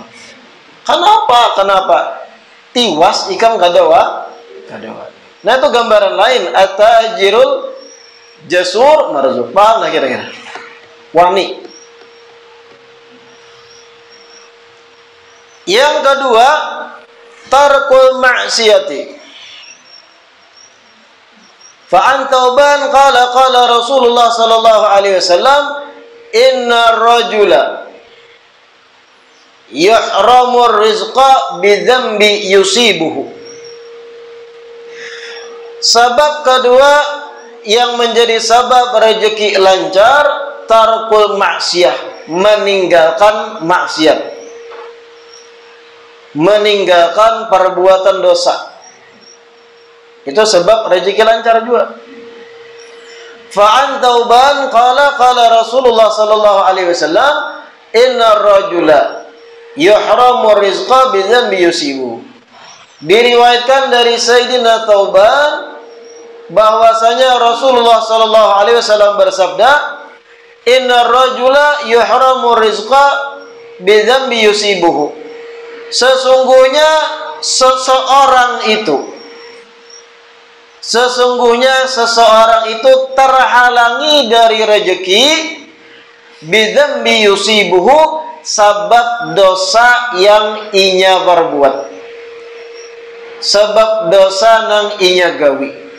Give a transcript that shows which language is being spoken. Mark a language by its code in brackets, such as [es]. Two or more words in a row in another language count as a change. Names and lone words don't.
[bjn] Kenapa? Tiwas ikam kadawa. Nah itu gambaran lain, [ar] التاجر الجسور مرزوق. [bjn] Paham lah kira-kira? Wani. Yang kedua, [ar] ترك المعصية. فعن ثوبان قال رسول الله صلى الله عليه وسلم، إن الرجل يحرم الرزق بالذنب يصيبه. [id] Sebab kedua yang menjadi sebab rezeki lancar, [ar] ترك المعصية, [id] meninggalkan maksiat, meninggalkan perbuatan dosa. Itu sebab rezeki lancar juga. [ar] فعن ثوبان قال رسول الله صلى الله عليه وسلم، إن الرجل يحرم الرزق بالذنب يصيب. [id] Diriwayatkan dari Sayyidina Tauban bahwasanya Rasulullah [ar] صلى الله عليه وسلم [id] bersabda, [ar] إن الرجل يحرم الرزق بالذنب يصيبه. [id] Sesungguhnya seseorang itu terhalangi dari rezeki [ar] بالذنب يصيبه, [id] sebab dosa yang inya berbuat, sebab dosa [bjn] nang inya gawi.